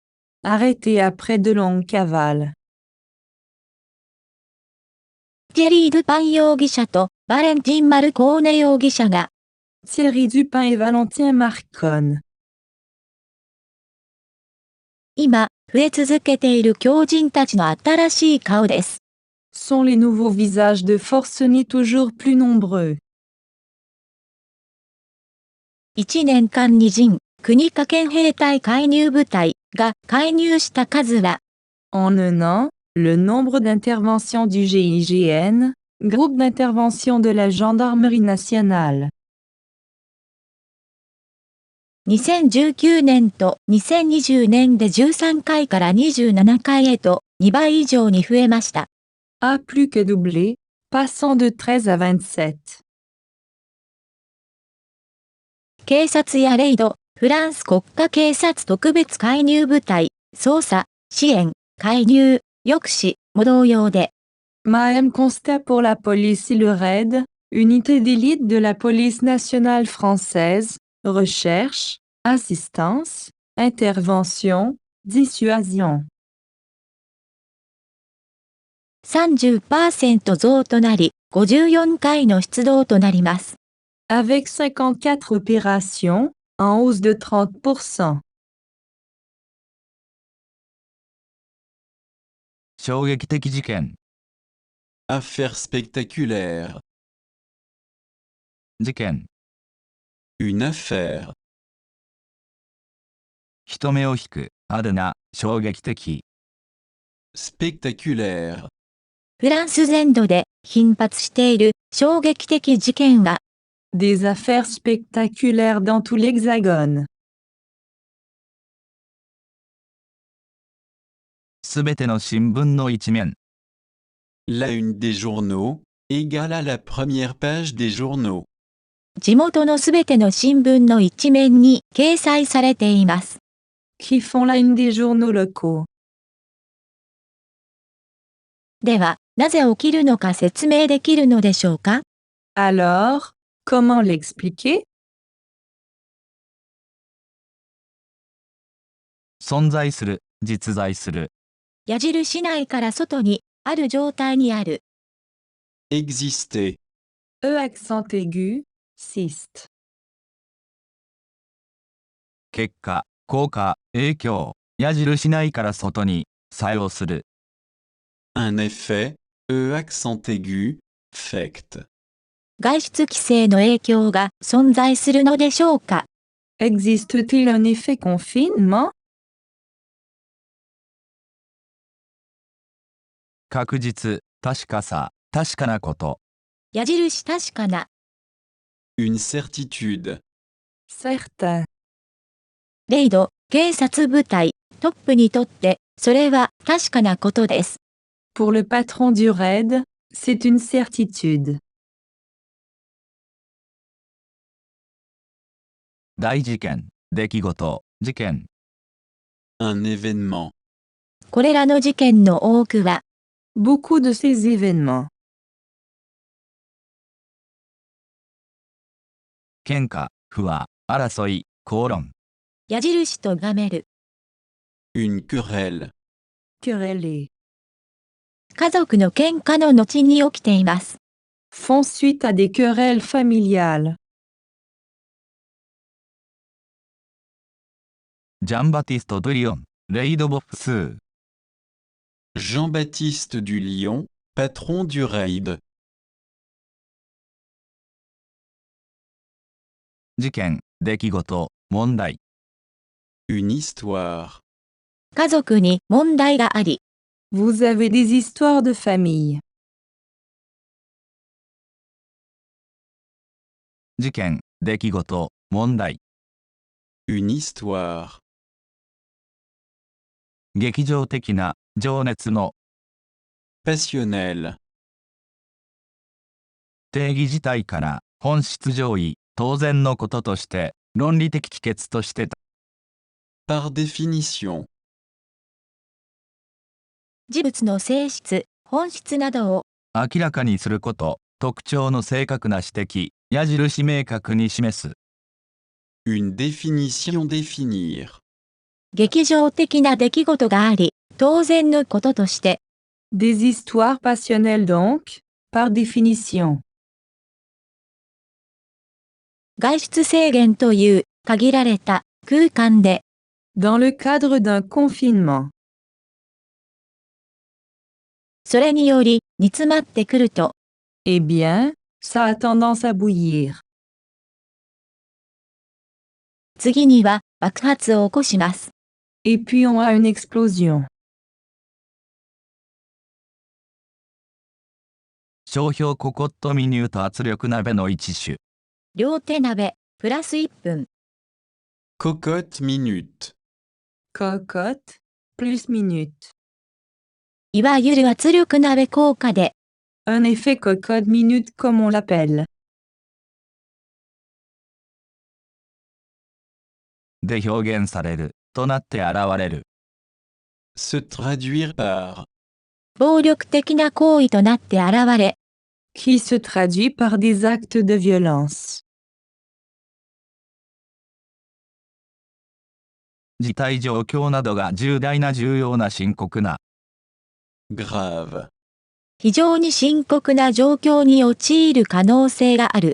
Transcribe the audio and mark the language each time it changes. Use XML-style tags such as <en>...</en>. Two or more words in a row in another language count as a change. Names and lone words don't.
<fr>Arrêté après de longues cavales.</fr> <ja>ティリー・ドゥパン容疑者とバレンティン・マルコーネ容疑者が、</ja> <fr>Thierry Dupin et Valentin Marconne.</fr> <ja>今、増え続けている狂人たちの新しい顔です。</ja> <fr>Sont les nouveaux visages de forcenés toujours plus nombreux.</fr> <ja>1 年間に人、国家憲兵隊介入部隊が介入した数は、</ja> <fr>En un an, le nombre d'interventions du GIGN, groupe d'intervention de la Gendarmerie nationale.</fr> <ja>2019 年と2020年で13回から27回へと2倍以上に増えました。</ja> <fr>A plus que doublé, passant de 13 à 27.</fr> <ja>警察やレイド、フランス国家警察特別介入部隊、捜査、支援、介入、抑止も同様で、</ja> <fr>Même constat pour la police et le RAID, unité d'élite de la police nationale française, recherche, assistance, intervention, dissuasion.</fr> <ja>30% 増となり、54回の出動となります。</ja> <fr>Avec 54 opérations, en hausse de 30%.</fr> <ja>衝撃的事件、</ja> <fr>Affaire spectaculaire.</fr> <ja>事件。</ja> <fr>Une affaire.</fr> <ja>人目を引く、派手な、衝撃的。</ja> <fr>Spectaculaire.</fr> <ja>フランス全土で頻発している衝撃的事件は、</ja> <fr>Des affaires spectaculaires dans tout l'Hexagone.</fr> <ja>すべての新聞の一面。</ja> <fr>La une des journaux, égale à la première page des journaux.</fr> <ja>地元のすべての新聞の一面に掲載されています。</ja> <fr>Qui font la une des journaux locaux.</fr> <ja>では、なぜ起きるのか説明できるのでしょうか？</ja> <fr>Alors, comment l'expliquer?</fr> <ja>存在する、実在する。矢印内から外に、ある状態にある。</ja> <fr>Exister. E accent aigu, siste.</fr> <ja>結果、効果、影響。矢印内から外に、作用する。</ja> <fr>Un effet, E accent aigu, fact.</fr> <ja>外出規制の影響が存在するのでしょうか？</ja> <fr>Existe-t-il un effet confinement?</fr> <ja>確実、確かさ、確かなこと。矢印確かな。</ja> <fr>Une certitude. Certain.</fr> <ja>レイド、警察部隊、トップにとって、それは確かなことです。</ja> <fr>Pour le patron du raid, c'est une certitude.</fr> <ja>大事件、出来事、事件。</ja> <fr>Un événement.</fr> <ja>これらの事件の多くは、</ja> <fr>Beaucoup de ces événements.</fr> <ja>喧嘩、不和、争い、口論。矢印とがめる。</ja> <fr>Une querelle. Quereller.</fr> <ja>家族の喧嘩の後に起きています。</ja> <fr>Font suite à des querelles familiales.</fr> <ja>ジャンバティスト・ドゥリオン、レイドボフスー。</ja> <fr>Jean-Baptiste du Lion, patron du raid.</fr> <ja>事件、出来事、問題。</ja> <fr>Une histoire.</fr> <ja>家族に問題があり、</ja> <fr>Vous avez des histoires de famille.</fr> <ja>事件、出来事、問題。</ja> <fr>Une histoire.</fr> <ja>劇場的な、情熱の。</ja> <fr>Passionnelle.</fr> <ja>定義自体から、本質上位、当然のこととして、論理的帰結として。</ja> <fr>Par définition.</fr> <ja>事物の性質、本質などを、明らかにすること、特徴の正確な指摘、矢印明確に示す。</ja> <fr>Une définition définir.</fr> <ja>劇場的な出来事があり、当然のこととして、</ja> <fr>Des histoires passionnelles donc, par définition.</fr> <ja>外出制限という限られた空間で、</ja> <fr>Dans le cadre d'un confinement.</fr> <ja>それにより煮詰まってくると、</ja> <fr>Eh bien, ça a tendance à bouillir.</fr> <ja>次には爆発を起こします。</ja> <fr>Et puis on a une explosion.</fr> <ja>商標ココットミニュート圧力鍋の一種。両手鍋、プラス1分。</ja> <fr>Cocotte minute. Cocotte, plus minute.</fr> <ja>いわゆる圧力鍋効果で、 Un effet cocotte minute comme on l'appelle. で表現される、となって現れる。</ja> <fr>Se traduire par.</fr> <ja>暴力的な行為となって現れ、</ja> <fr>Qui se traduit par des actes de violence.</fr> <ja>事態状況などが重大な重要な深刻な。</ja> <fr>Grave.</fr> <ja>非常に深刻な状況に陥る可能性がある。</ja>